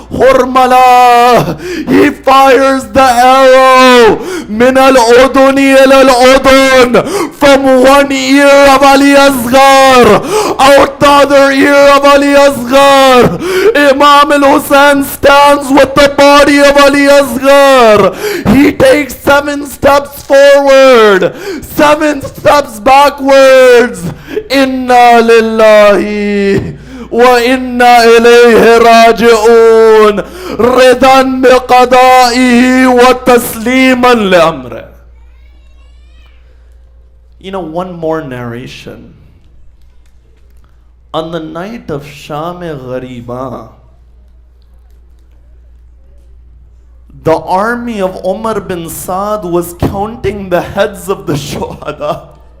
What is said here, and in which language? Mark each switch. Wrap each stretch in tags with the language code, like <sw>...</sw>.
<en>Hurmala, he fires the arrow</en> <ar>min al-uduni al-udun,</ar> <en>from one ear of Ali Asghar out the other ear of Ali Asghar. Imam al-Hussein stands with the body of Ali Asghar. He takes 7 steps forward, 7 steps backwards.</en> <ar>Inna lillahi وَإِنَّا إِلَيْهِ رَاجِعُونَ رِضًا بِقَضَائِهِ وَتَسْلِيمًا لِأَمْرِهِ.</ar> <en>You know, one more narration. On the night of Sham-e-Ghariba, the army of Umar bin Saad was counting the heads of the shuhada.</en>